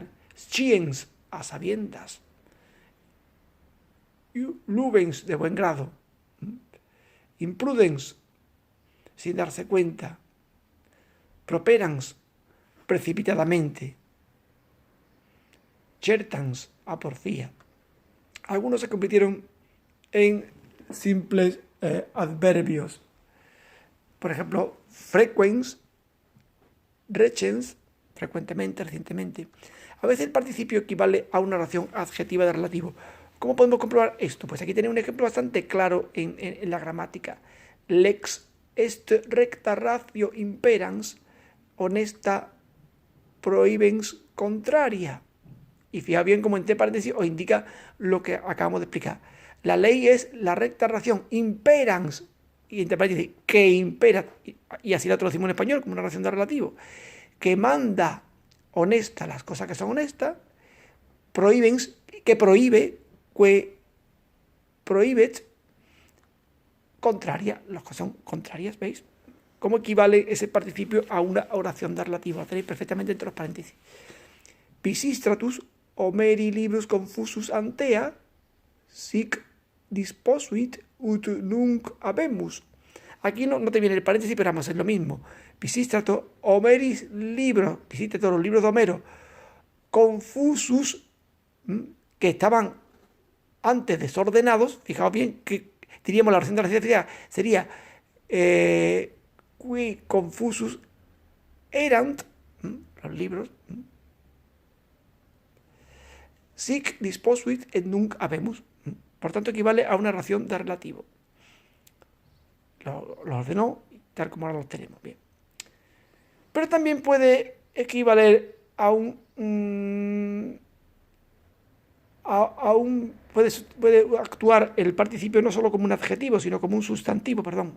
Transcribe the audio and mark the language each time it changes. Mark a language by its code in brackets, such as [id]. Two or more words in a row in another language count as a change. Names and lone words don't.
[es] Sciens, a sabiendas; lubens, de buen grado; imprudens, sin darse cuenta; properans, precipitadamente; certans, a porfía. Algunos se convirtieron en simples adverbios. Por ejemplo, [la] frequens, recens, [es] frecuentemente, recientemente. A veces el participio equivale a una oración adjetiva de relativo. ¿Cómo podemos comprobar esto? Pues aquí tenéis un ejemplo bastante claro en la gramática. [la] Lex est recta ratio imperans, honesta prohibens contraria. [es] Y fijaos bien cómo entre paréntesis os indica lo que acabamos de explicar. La ley es la recta ración imperans, y entre paréntesis, que impera, y así la traducimos en español como una ración de relativo, que manda honesta las cosas que son honestas; prohibens, que prohíbe, que prohibet, contraria, las cosas son contrarias, ¿veis? ¿Cómo equivale ese participio a una oración de relativo? Lo tenéis perfectamente entre los paréntesis. [la] Pisistratus homeri libros confusus antea, sic disposuit ut nunc habemus. [es] Aquí no te viene el paréntesis, pero vamos a hacer lo mismo. Pisístrato [la] homeris libros, [es] Pisístrato, los libros de Homero, confusus, que estaban antes desordenados. Fijaos bien que diríamos la oración de la ciencia sería [la] qui confusus erant, [es] los libros, [la] sic disposuit et nunc habemus. [es] Por tanto, equivale a una ración de relativo. Lo ordenó tal como ahora lo tenemos. Bien. Pero también puede equivaler a puede actuar el participio no solo como un adjetivo, sino como un sustantivo, perdón.